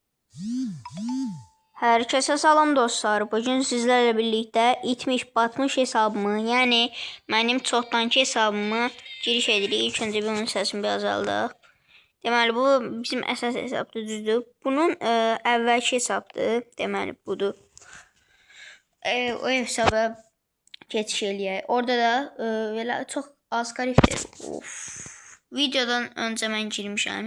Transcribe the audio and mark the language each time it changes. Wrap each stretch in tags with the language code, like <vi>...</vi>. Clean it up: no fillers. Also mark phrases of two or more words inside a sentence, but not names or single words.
<tr>Herkese salam dostlar. Bugün sizlerle birlikte itmiş batmış hesabımı, yani benim çoxdankı hesabımı giriş edirik.</tr> <az>İlk önce bir onun səsini bir azaldıq. Deməli bu bizim əsas hesabdır, düzdür. Bunun əvvəlki hesabdır. Deməli budur. O hesaba keçiş eləyək. Orada da belə çox az karakter. Videodan öncə mən girmişəm.</az>